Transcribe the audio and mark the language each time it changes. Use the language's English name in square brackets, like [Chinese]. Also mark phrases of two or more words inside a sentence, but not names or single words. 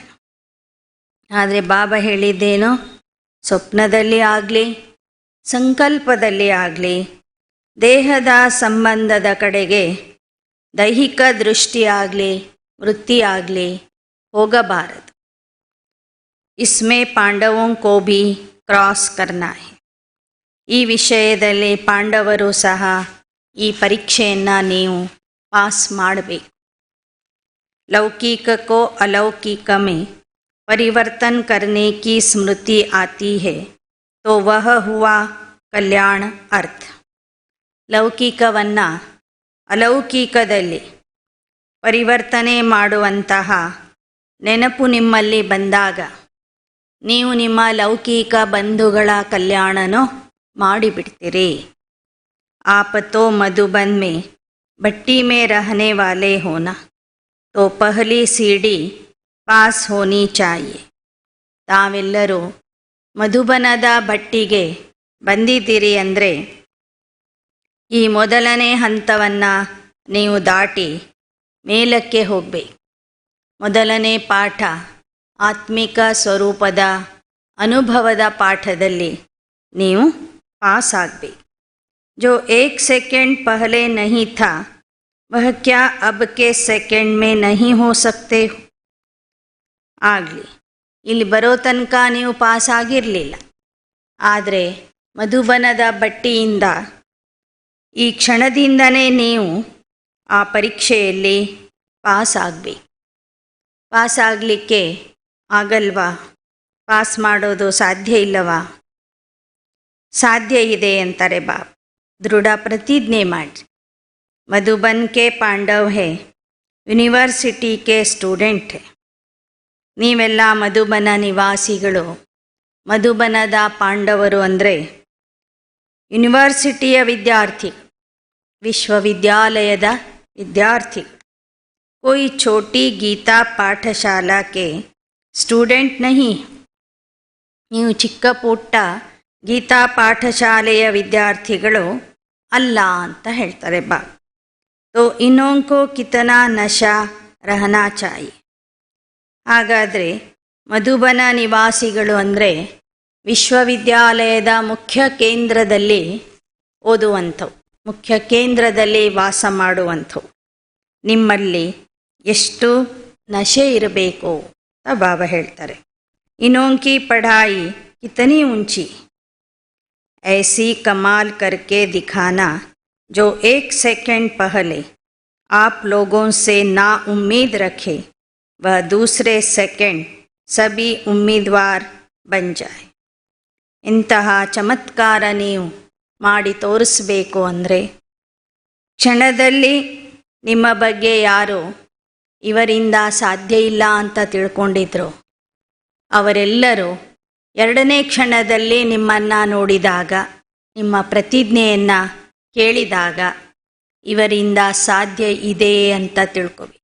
[Kannada] ಆದರೆ ಬಾಬಾ ಹೇಳಿದ್ದೇನು, ಸ್ವಪ್ನದಲ್ಲಿ ಆಗಲಿ ಸಂಕಲ್ಪದಲ್ಲಿ ಆಗಲಿ ದೇಹದ ಸಂಬಂಧದ ಕಡೆಗೆ ದೈಹಿಕ ದೃಷ್ಟಿಯಾಗಲಿ ವೃತ್ತಿಯಾಗಲಿ ಹೋಗಬಾರದು. [Hindi] इसमें पांडवों को भी क्रॉस करना है. [Kannada] ಈ ವಿಷಯದಲ್ಲಿ ಪಾಂಡವರು ಸಹ ಈ ಪರೀಕ್ಷೆಯನ್ನು ನೀವು ಪಾಸ್ ಮಾಡಬೇಕು. [Hindi] लौकिक को अलौकिक में परिवर्तन करने की स्मृति आती है तो वह हुआ कल्याण अर्थ. [Kannada] ಲೌಕಿಕವನ್ನು ಅಲೌಕಿಕದಲ್ಲಿ ಪರಿವರ್ತನೆ ಮಾಡುವಂತಹ ನೆನಪು ನಿಮ್ಮಲ್ಲಿ ಬಂದಾಗ ನೀವು ನಿಮ್ಮ ಲೌಕಿಕ ಬಂಧುಗಳ ಕಲ್ಯಾಣನೂ ಮಾಡಿಬಿಡ್ತೀರಿ. [Hindi] आप तो मधुबन में भट्टी में रहने वाले हो ना, तो पहली सीढ़ी पास होनी चाहिए. [Kannada] ತಾವೆಲ್ಲರೂ ಮಧುಬನದ ಭಟ್ಟಿಗೆ ಬಂದಿದ್ದೀರಿ ಅಂದರೆ ಈ ಮೊದಲನೇ ಹಂತವನ್ನು ನೀವು ದಾಟಿ ಮೇಲಕ್ಕೆ ಹೋಗಬೇಕು. ಮೊದಲನೇ ಪಾಠ ಆತ್ಮಿಕ ಸ್ವರೂಪದ ಅನುಭವದ ಪಾಠದಲ್ಲಿ ನೀವು ಪಾಸ್ ಆಗಬೇಕು. [Hindi] जो 1 सेकंड पहले नहीं था वह क्या अब के सेकंड में नहीं हो सकते हो? [Kannada] ಆಗಲಿ, ಇಲ್ಲಿ ಬರೋ ತನಕ ನೀವು ಪಾಸ್ ಆಗಿರಲಿಲ್ಲ, ಆದರೆ ಮಧುಬನದ ಬಟ್ಟಿಯಿಂದ ಈ ಕ್ಷಣದಿಂದನೇ ನೀವು ಆ ಪರೀಕ್ಷೆಯಲ್ಲಿ ಪಾಸ್ ಆಗಬೇಕು. ಪಾಸ್ ಆಗಲಿಕ್ಕೆ ಆಗಲ್ವಾ? ಪಾಸ್ ಮಾಡೋದು ಸಾಧ್ಯ ಇಲ್ಲವಾ? ಸಾಧ್ಯ ಇದೆ ಅಂತಾರೆ ಬಾಬಾ. ದೃಢ ಪ್ರತಿಜ್ಞೆ ಮಾಡಿ. [Hindi] मधुबन के पांडव है, ಯೂನಿವರ್ಸಿಟಿ के ಸ್ಟೂಡೆಂಟ್ है. [Kannada] ನೀವೆಲ್ಲ ಮಧುಬನ ನಿವಾಸಿಗಳು. ಮಧುಬನದ ಪಾಂಡವರು ಅಂದರೆ ಯೂನಿವರ್ಸಿಟಿಯ ವಿದ್ಯಾರ್ಥಿ, ವಿಶ್ವವಿದ್ಯಾಲಯದ ವಿದ್ಯಾರ್ಥಿಗಳು. [Hindi] कोई छोटी गीता ಪಾಠಶಾಲಾ के ಸ್ಟೂಡೆಂಟ್ नहीं. [Kannada] ನೀವು ಚಿಕ್ಕ ಪುಟ್ಟ ಗೀತಾ ಪಾಠಶಾಲೆಯ ವಿದ್ಯಾರ್ಥಿಗಳು ಅಲ್ಲ ಅಂತ ಹೇಳ್ತಾರೆ ಬಾ. [Hindi] तो इनको कितना नशा रहना चाहिए. [Kannada] ಹಾಗಾದರೆ ಮಧುಬನ ನಿವಾಸಿಗಳು ಅಂದರೆ ವಿಶ್ವವಿದ್ಯಾಲಯದ ಮುಖ್ಯ ಕೇಂದ್ರದಲ್ಲಿ ಓದುವಂಥವು, ಮುಖ್ಯ ಕೇಂದ್ರದಲ್ಲಿ ವಾಸ ಮಾಡುವಂಥವು. ನಿಮ್ಮಲ್ಲಿ ಎಷ್ಟು ನಶೆ ಇರಬೇಕು ಅಂತ ಬಾಬಾ ಹೇಳ್ತಾರೆ. [Hindi] इनकी पढ़ाई कितनी ऊँची, ऐसी कमाल करके दिखाना जो 1 सेकंड पहले आप लोगों से ना उम्मीद रखे वह दूसरे सेकंड सभी उम्मीदवार बन जाए. [Kannada] ಇಂತಹ ಚಮತ್ಕಾರ ನೀವು ಮಾಡಿ ತೋರಿಸಬೇಕು ಅಂದರೆ ಕ್ಷಣದಲ್ಲಿ ನಿಮ್ಮ ಬಗ್ಗೆ ಯಾರು ಇವರಿಂದ ಸಾಧ್ಯ ಇಲ್ಲ ಅಂತ ತಿಳ್ಕೊಂಡಿದ್ರು ಅವರೆಲ್ಲರೂ ಎರಡನೇ ಕ್ಷಣದಲ್ಲಿ ನಿಮ್ಮನ್ನು ನೋಡಿದಾಗ, ನಿಮ್ಮ ಪ್ರತಿಜ್ಞೆಯನ್ನು ಕೇಳಿದಾಗ ಇವರಿಂದ ಸಾಧ್ಯ ಇದೆ ಅಂತ ತಿಳ್ಕೊಬೇಕು.